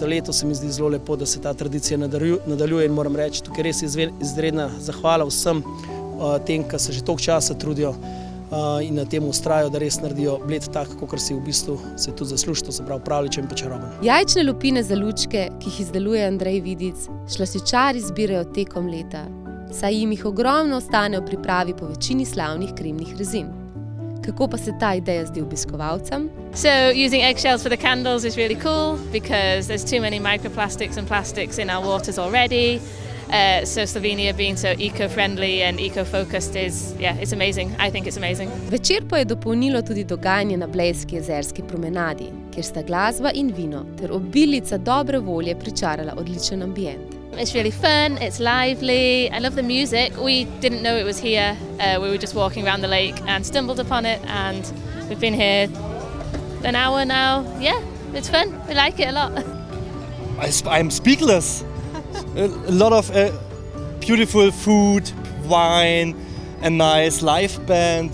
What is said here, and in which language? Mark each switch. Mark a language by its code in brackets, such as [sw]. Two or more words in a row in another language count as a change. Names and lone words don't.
[sl] leto se mi zdi zelo lepo, da se ta tradicija nadaljuje in moram reči, tukaj res izredna zahvala vsem tem, ki se že toliko časa trudijo in na tem vztrajajo, da res naredijo Bled tak, kakor si v bistvu se tudi zasluži, to se pravi pravljičen in pa čaroben. Jajčne lupine za lučke, ki jih izdeluje Andrej Vidic, slasičari zbirajo tekom leta, saj jim jih ogromno ostane v pripravi po večini slavnih kremnih rezin. Kako pa se ta ideja zdi obiskovalcem? [en] So using eggshells for the candles is really cool because there's too many microplastics and plastics in our waters already. So Slovenia being so eco-friendly and eco-focused it's amazing. I think it's amazing. [sl] Večer pa je dopolnilo tudi dogajanje na Blejski jezerski promenadi, kjer sta glasba in vino ter obilica dobre volje pričarala odličen ambient. [en] It's really fun, it's lively, I love the music. We didn't know it was here, we were just walking around the lake and stumbled upon it and we've been here an hour now. Yeah, it's fun, we like it a lot. I'm speechless. A lot of beautiful food, wine, a nice live band.